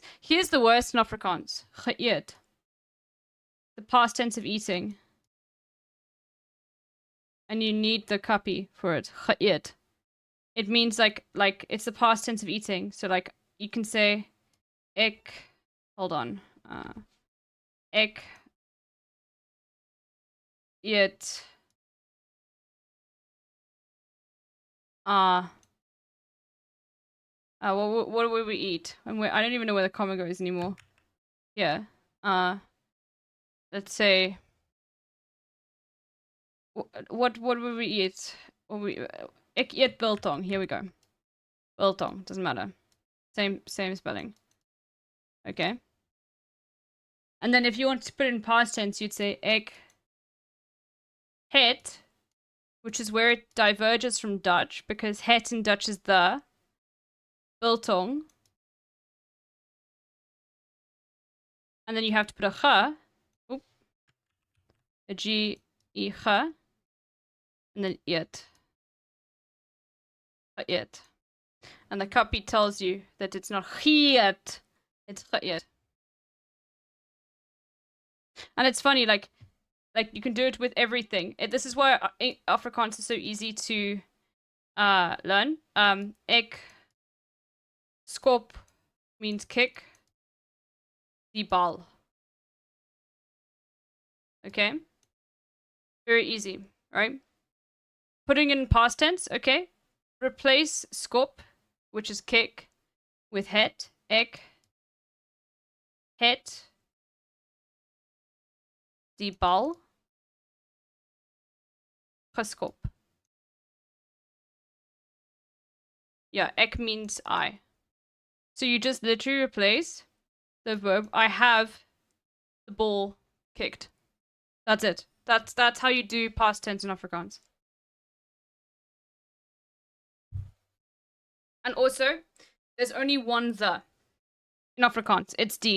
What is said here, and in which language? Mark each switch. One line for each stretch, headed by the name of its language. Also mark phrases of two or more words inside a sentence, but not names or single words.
English: Here's the worst in Afrikaans.
Afrikaans: Geëet.
English: The past tense of eating. And you need the copy for it.
Afrikaans: Geëet.
English: It means like it's the past tense of eating. So like you can say ek, hold on.
Afrikaans: Ek eet
English: what do we eat? I don't even know where the comma goes anymore. Yeah. Let's say what would we eat?
Afrikaans: Ik eet biltong.
English: Here we go. Biltong. Doesn't matter. Same spelling. Okay. And then if you want to put it in past tense, you'd say
Afrikaans: ek het,
English: which is where it diverges from Dutch, because het in Dutch is the. Biltong. And then you have to put a ge. Oop. A G, E, ge. And then eet. Geëet. And the copy tells you that it's not geëet. It's geëet. And it's funny, like you can do it with everything. This is why Afrikaans is so easy to learn.
Afrikaans: Ek skop
English: means kick.
Afrikaans: Die bal.
English: Okay? Very easy, right? Putting it in past tense, okay? Replace skop, which is kick, with het.
Afrikaans: Ek het die bal geskop.
English: Yeah, ek means I. So you just literally replace the verb, I have the ball kicked. That's it. That's how you do past tense in Afrikaans. And also, there's only one the In Afrikaans, it's D.